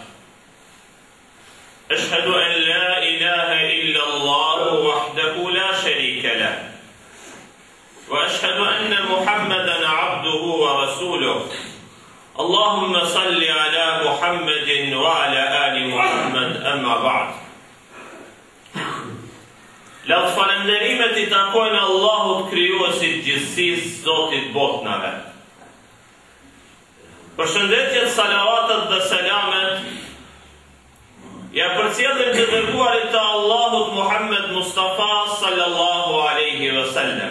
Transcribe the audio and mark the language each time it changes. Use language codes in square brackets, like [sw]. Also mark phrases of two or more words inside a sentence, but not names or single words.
[ar] أشهد أن لا إله إلا الله وحده لا شريك له وأشهد أن محمدا عبده ورسوله اللهم صل على محمد وعلى آل محمد أما بعد [sq] Lavd falënderimet I takojnë Allahut krijuesit gjithësisë, Zotit botnave. Përshëndetjet, salavatet dhe selamet ja përcjellim të dërguarit të Allahut Muhammed Mustafa [ar] صلى الله عليه وسلم.